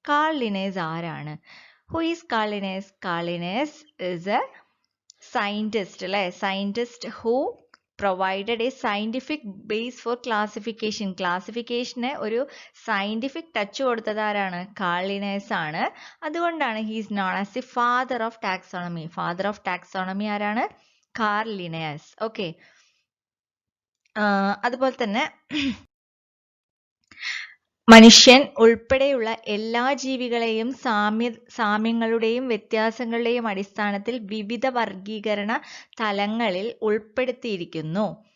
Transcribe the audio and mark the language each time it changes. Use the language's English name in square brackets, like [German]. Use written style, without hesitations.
[Malayalam] Call Linnaeus ആരാണ്? [English] Who is Carl Linnaeus? Carl Linnaeus is a scientist, അല്ലേ? Scientist who provided a scientific base for classification. [Malayalam] ക്ലാസിഫിക്കേഷന് ഒരു scientific touch കൊടുത്തത് ആരാണ്? Call Linnaeus ആണ്. അതുകൊണ്ടാണ് [English] he is known as the father of taxonomy. father of taxonomy [Malayalam] ആരാണ്? Call Linnaeus. Okay, അതുപോലെ തന്നെ മനുഷ്യൻ ഉൾപ്പെടെയുള്ള എല്ലാ ജീവികളെയും സാമ്യങ്ങളുടെയും വ്യത്യാസങ്ങളുടെയും അടിസ്ഥാനത്തിൽ വിവിധ വർഗീകരണ തലങ്ങളിൽ ഉൾപ്പെടുത്തിയിരിക്കുന്നു.